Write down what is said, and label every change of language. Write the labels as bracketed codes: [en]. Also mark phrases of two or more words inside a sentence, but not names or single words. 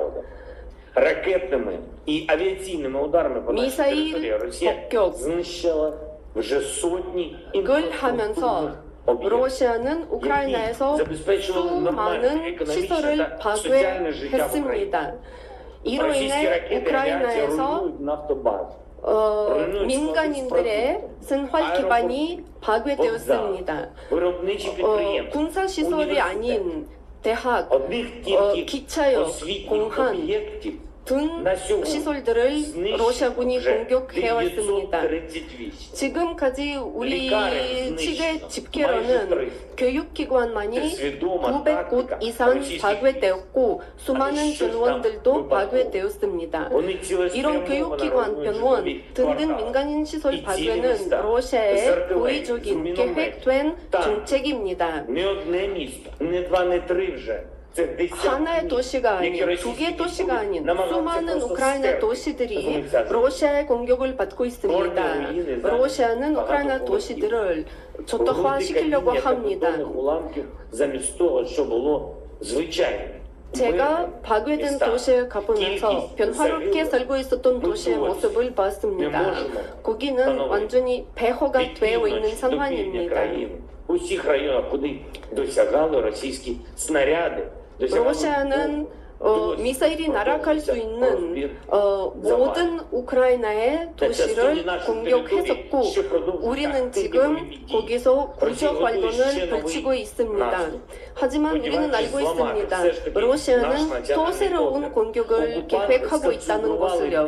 [ko] 미사일 폭격 을 하면서 러시아는 우크라이나에서 수많은 시설을 파괴했습니다. 이로 인해 우크라이나에서 민간인들의 생활 기반이 파괴되었습니다. [uk] Виробничі підприємства. [ko] 군사 시설이 아닌 대학, [uk] Одних тільки [ko] 기차역, [uk] освітніх [ko] 공항 [uk] об'єктів [ko] 등 시설들을 러시아군이 공격해왔습니다. 938. 지금까지 우리 측의 집계로는 교육기관만이 900곳 이상 파괴되었고 수많은 병원들도 파괴되었습니다. 이런 교육기관, 병원 등등 민간인 시설 파괴는 러시아의 고의적인 계획된 정책입니다. [uk] Не одне місто, не два, не три вже. Це десятки [ko] 하나의 도시가 아닌 두 개 도시가 아닌 수많은 우크라이나 도시들이 러시아의 공격을 받고 있습니다. 러시아는 우크라이나 도시들을 저토화시키려고 합니다. [uk] уламків замість того, що було звичайно. [ko] 제가 파괴된 도시에 가보면서 변화롭게 살고 있었던 도시의 모습을 봤습니다. 거기는 완전히 폐허가 되어 있는 상황입니다. [uk] У всіх районах, куди досягали російські снаряди, [ko] 러시아는 미사일이 날아갈 수 있는 모든 우크라이나의 도시를 공격했었고 우리는 지금 거기서 구조 활동을 펼치고 있습니다. 하지만 우리는 알고 있습니다. 러시아는 또 새로운 공격을 계획하고 있다는 것을요.